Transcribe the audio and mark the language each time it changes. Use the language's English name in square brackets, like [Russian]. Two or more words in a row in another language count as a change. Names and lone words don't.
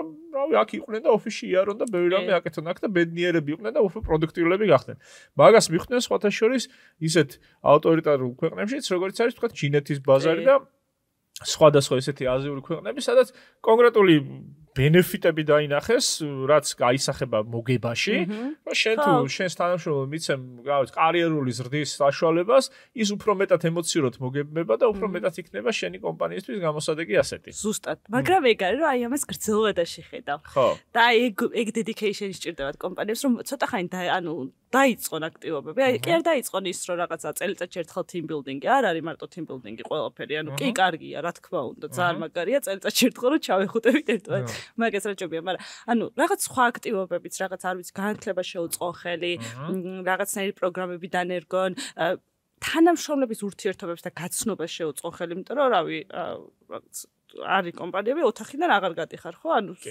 [Georgian] რავი აქ იყვნენ და ოფისში იარონ და ბევრი რამე აკეთონ აქ და ბედნიერები იყვნენ და უფრო პროდუქტიულები გახდნენ მაგას მიხვდნენ სხვათა შორის ისეთ ავტორიტარულ ქვეყნებშიც როგორც არის თქვა ჩინეთის ბაზარი და სხვადასხვა ესეთი აზიური ქვეყნები სადაც კონკრეტული ბენეფიტები დაინახეს, რაც გაისახება მოგებაში, რომ შენ თუ შენს თანამშრომლებს მიცემ, რა ვიცი, კარიერული ზრდის საშუალებას, ის უფრო მეტად ემოციურად მოგებება და უფრო მეტად იქნება შენი კომპანიისთვის გამოსადეგი ასეთი. ზუსტად. მაგრამ ეგ არის, რომ აი ამას გრძელვადაში ხედავ. და ეგ dedication სჭირდებათ კომპანიებს, რომ ცოტა ხანი ანუ დაიწყონ აქტივობები. აი კი არ დაიწყონ ის, რომ რაღაცა წელიწადში ერთხელ [English] team building- [Georgian] ი არ არის მარტო [English] team building- [Georgian] ი ყველაფერი. ანუ კი კარგია, რა თქმა უნდა, ძალიან მაგარია წელიწადში ერთხელ რომ ჩავეხუტებით ერთმანეთს. მაგას რაჭობია, მაგრამ ანუ რაღაც სხვა აქტივობებიც, რაღაც არ ვიცი, განათლება შეუწყონ ხელი, რაღაცნაირი პროგრამები დანერგონ, თანამშრომლების ურთიერთობებს და გაცნობას შეუწყონ ხელი, იმიტომ რომ რავი, რაღაც არის კომპანიები ოთახიდან აღარ გადიხარ, ხო?